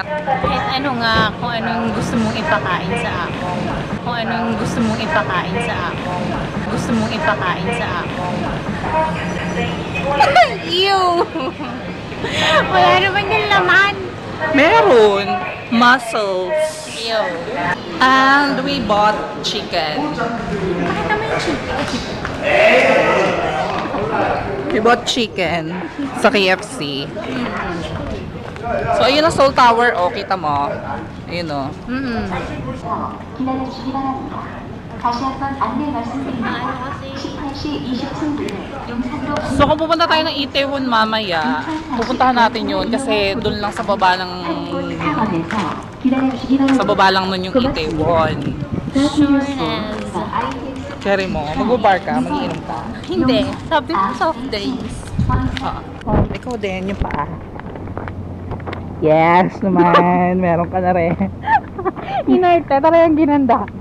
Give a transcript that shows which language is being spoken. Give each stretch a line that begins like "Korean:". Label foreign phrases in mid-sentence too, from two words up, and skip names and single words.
Filipino: Kahit ano nga, kung anong gusto mong ipakain sa ako. Kung anong gusto mong ipakain sa ako. Gusto mong ipakain sa ako. Ew! Wala naman yung laman. Meron. Mussels. Ew.
English: And we bought chicken.
Filipino: Bakit naman yung chicken?
English: We bought chicken sa KFC.
Filipino: So, ayun ang Seoul Tower. O, kita mo. Ayun o.
Korean: 기다려주시기 바랍니다. 다시 한번 안내 말씀드립니다.
Filipino: Ano kasi?
Korean: 18시 20분 용산로
Filipino: So, kung pupunta tayo ng Itaewon mamaya, pupuntahan natin yun kasi doon lang sa baba ng...
Korean: 상원에서 기다려주시기 바랍니다.
Filipino: Sa baba lang nun yung Itaewon.
English: Sure as.
Filipino: Cherry mo, mag-bar ka, mag-iinom ka. Hindi. Sabi ko
English: soft drinks.
Filipino: Ah. Oh, ikaw din, yung paa. Yes naman, meron ka na rin. Inerte, talagang ginanda.